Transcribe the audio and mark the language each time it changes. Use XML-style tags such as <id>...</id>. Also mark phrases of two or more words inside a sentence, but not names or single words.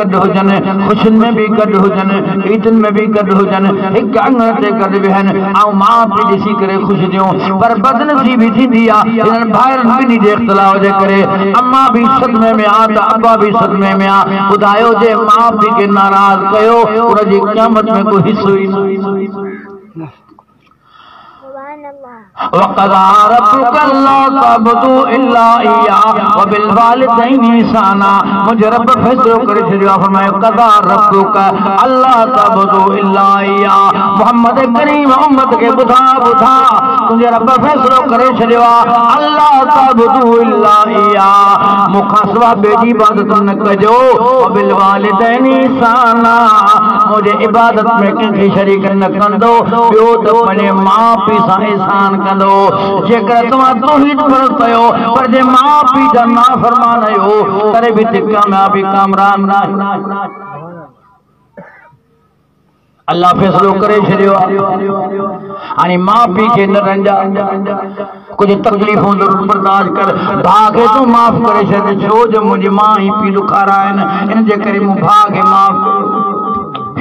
<sd>गॾु हुजनि ख़ुशियुनि में भी गॾु हुजनि ईदुनि में भी गॾु हुजनि हिकु अङण ते गॾु वेहनि ऐं माउ पीउ ॾिसी करे ख़ुशि थियूं पर बदनसीबी थींदी आहे हिननि भाइरनि ॿिन्ही जे इख़्तिलाफ़ जे करे अम्मा भी सदमे में आहे त अब्बा भी सदमे में आहे ॿुधायो जे माउ पीउ खे नाराज़ कयो उनजी क़यामत में कोई हिसो ई न</sd> <ar>وقضى ربك ألا تعبدوا إلا إياه وبالوالدين إحسانا.</ar> <sd>मुझे रब फैसलो करे छॾियो आहे, फरमायो</sd> <ar>قضى ربك ألا تعبدوا إلا إياه.</ar> <sd>मोहम्मद करीम उम्मत के बुधा बुधा तुझे रब फैसलो करे छॾियो आहे,</sd> <ar>ألا تعبدوا إلا إياه.</ar> <sd>मुखां सवा ॿिए जी इबादत न कजो,</sd> <ar>وبالوالدين إحسانا.</ar> <sd>मुझे इबादत में कंहिंखे शरीक न कंदो, ॿियो त पंहिंजे माउ पीउ सां एहसान कंदो। जेकर तव्हां तौहीद फर्ज़ कयो पर जे माउ पीउ जा नाफ़रमान आहियो तॾहिं बि कामयाबी कामरान न। अल्लाह फैसलो करे छॾियो आहे, हाणे माउ पीउ खे न रंजा, कुछ तकलीफ़ूं ज़रूर बर्दाश्त कर, भाउ खे तूं माफ़ करे छॾ, छो जो मुंहिंजी माउ ऐं पीउ ॾुखारा आहिनि, इन जे करे मूं भाउ खे माफ़ कयो।</sd>